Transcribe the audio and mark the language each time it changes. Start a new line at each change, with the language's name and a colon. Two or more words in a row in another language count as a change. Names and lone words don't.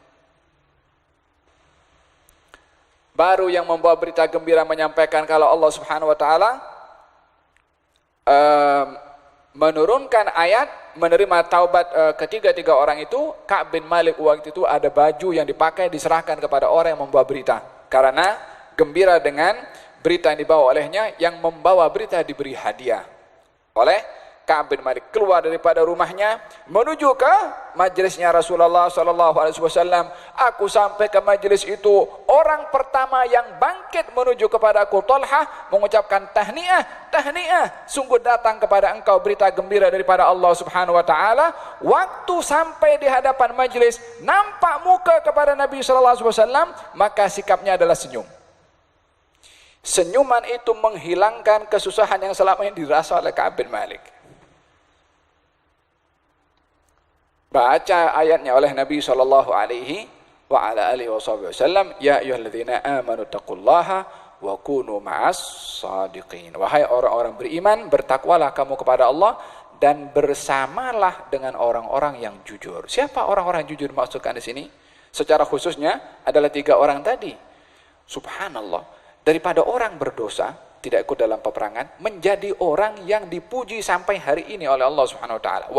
Malay: Baru yang membawa berita gembira menyampaikan kalau Allah
Arabic: سبحانه وتعالى
Malay: menurunkan ayat menerima taubat ketiga-tiga orang itu. Ka'ab bin Malik waktu itu ada baju yang dipakai diserahkan kepada orang yang membawa berita, karena gembira dengan berita yang dibawa olehnya. Yang membawa berita diberi hadiah oleh Ka'ab bin Malik. Keluar daripada rumahnya menuju ke majlisnya Rasulullah SAW. Aku sampai ke majlis itu, orang pertama yang bangkit menuju kepada aku Talha, mengucapkan tahniah, tahniah, sungguh datang kepada engkau berita gembira daripada Allah
Arabic: سبحانه وتعالى.
Malay: Waktu sampai di hadapan majlis, nampak muka kepada Nabi SAW, maka sikapnya adalah senyum. Senyuman itu menghilangkan kesusahan yang selama ini dirasa oleh Ka'ab bin Malik. Baca ayatnya oleh Nabi
Arabic: صلى الله عليه وعلى آله وسلم، يا أيها الذين آمنوا اتقوا الله وكونوا مع الصادقين.
Malay: Wahai orang-orang beriman, bertakwalah kamu kepada Allah dan bersamalah dengan orang-orang yang jujur. Siapa orang-orang jujur dimaksudkan di sini? Secara khususnya adalah 3 orang tadi. Subhanallah, daripada orang berdosa tidak ikut dalam peperangan menjadi orang yang dipuji sampai hari ini oleh Allah
Arabic: سبحانه وتعالى.